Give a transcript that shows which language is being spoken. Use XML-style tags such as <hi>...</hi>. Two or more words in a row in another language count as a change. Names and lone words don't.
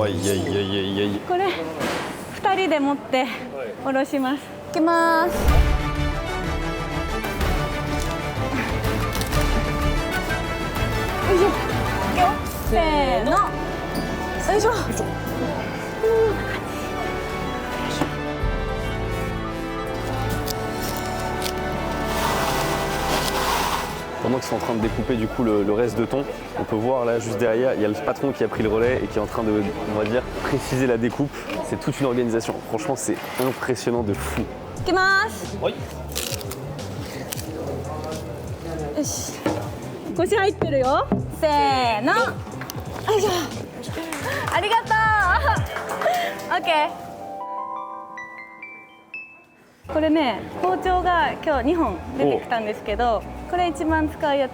<ja>おいいやいやいやいやいや。これ2人で持って下ろします。いきます。よいしょ。いくよ。せーの。よいしょ。</ja> <fr>Pendant qu'ils sont en train de découper du coup le reste de thon, on peut voir là juste derrière, il y a le patron qui a pris le relais et qui est en train de, on va dire, préciser la découpe. C'est toute une organisation. Franchement, c'est impressionnant de fou.</fr> <ja>いきます。よし。腰入ってるよ。せーの。よいしょ。ありがとう。オッケー。これね、包丁が今日2本出てきたんですけど、これ一番使うやつ。</ja>